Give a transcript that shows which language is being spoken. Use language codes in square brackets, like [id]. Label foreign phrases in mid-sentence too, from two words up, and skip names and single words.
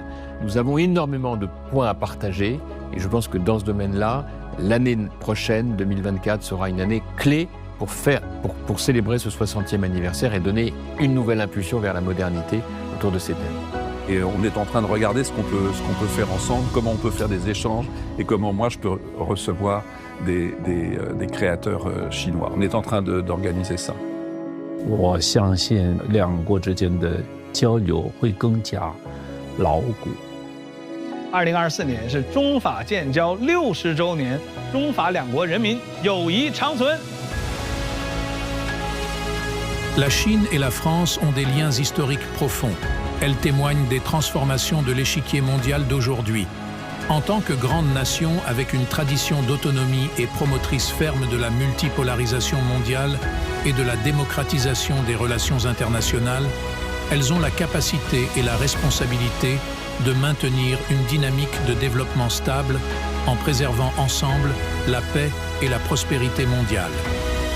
[fr] Nous avons énormément de points à partager et je pense que dans ce domaine-là, l'année prochaine, 2024, sera une année clé pour célébrer ce 60e anniversaire et donner une nouvelle impulsion vers la modernité autour de ces thèmes. Et on est en train de regarder ce qu'on peut faire ensemble, comment on peut faire des échanges et comment moi je peux recevoir des créateurs chinois. On est en train d'organiser ça. [zh] 我相信两国之间的交流会更加牢固。 2024年是中法建交60周年，中法两国人民友谊长存。 [fr] La Chine et la France ont des liens historiques profonds. Elles témoignent des transformations de l'échiquier mondial d'aujourd'hui. En tant que grande nation avec une tradition d'autonomie et promotrice ferme de la multipolarisation mondiale et de la démocratisation des relations internationales, elles ont la capacité et la responsabilité de maintenir une dynamique de développement stable en préservant ensemble la paix et la prospérité mondiale.